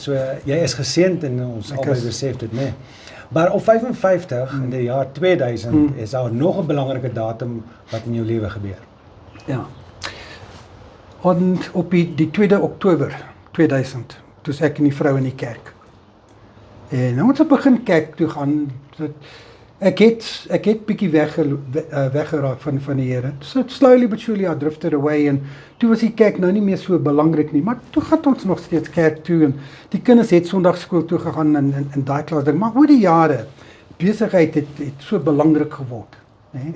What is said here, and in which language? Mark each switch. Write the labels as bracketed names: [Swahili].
[Afrikaans] So jy is geseënd en ons albei besef dit, nee. Maar op 55 in die jaar 2000 is daar nog 'n belangrike datum wat in jou lewe gebeur. Ja. Op die 2de Oktober 2000, toe is ek en die vrou in die kerk. En ons het begin kerk toe gaan. Ek het bietjie weggeraak van die Here. [English] So slowly but surely I drifted away, [Afrikaans] en toe was die kerk nou nie meer so belangrik nie, maar toe gaan ons nog steeds kerk toe, en die kinders het Sondagskool toe gegaan in daai klas ding, maar oor die jare, besigheid het so belangrik geword. Nee?